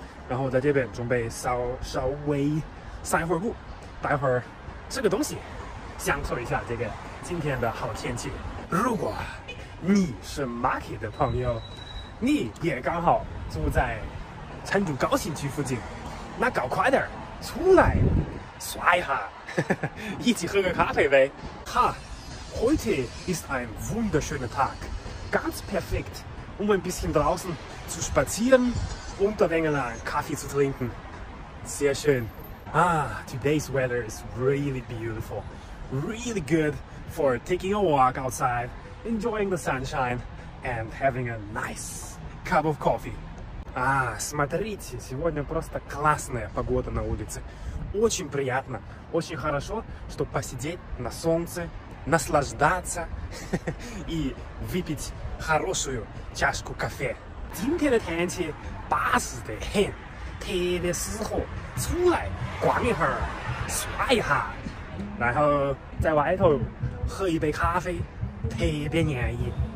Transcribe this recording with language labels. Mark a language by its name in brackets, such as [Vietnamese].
[Chinese] 然后在这边准备稍微散一会儿步，待会儿吃个东西，享受一下这个今天的好天气。如果你是 Marky 的朋友，你也刚好住在成都高新区附近，那搞快点出来刷一下，一起喝个咖啡呗。 [German] 哈，heute ist ein wunderschöner Tag, ganz perfekt, ein bisschen draußen zu spazieren und ein wenig Kaffee zu trinken. Sehr schön. [English] Today's weather is really beautiful, really good for taking a walk outside.Enjoying the sunshine and having a nice cup of coffee. [Russian] Смотрите, сегодня просто классная погода на улице. Очень приятно, очень хорошо, чтобы посидеть на солнце, наслаждаться и выпить хорошую чашку кофе. [Chinese] 今天的天气巴适得很，特别适合出来逛一会儿，耍一下，然后在外头喝一杯咖啡。特别安逸。